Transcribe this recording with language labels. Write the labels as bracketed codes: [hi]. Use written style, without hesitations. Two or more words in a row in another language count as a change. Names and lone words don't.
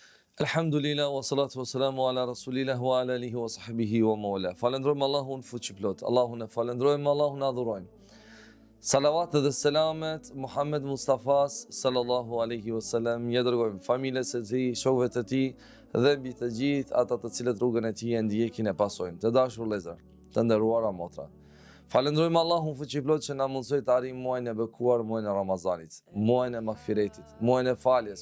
[ar] الحمد لله، والصلاة والسلام على رسول الله وعلى آله وصحبه ومن والاه. [sq] Falendrojmë Allahun fuqiplot, Allahun e falendrojmë, Allahun adhurojmë. Salavat dhe selamet Muhammed Mustafas [ar] صلى الله عليه وسلم [sq] ja dërgojmë familjes së tij, shokëve të tij dhe mbi të gjithë ata të cilët rrugën e tij e ndjekin e pasojnë. Të dashur vëllezër, të nderuara motra. Falendrojmë Allahun fuqiplot që na mundsoi të arrijmë muajin e bekuar, muajin e Ramazanit, muajin e magfiretit, muajin e faljes,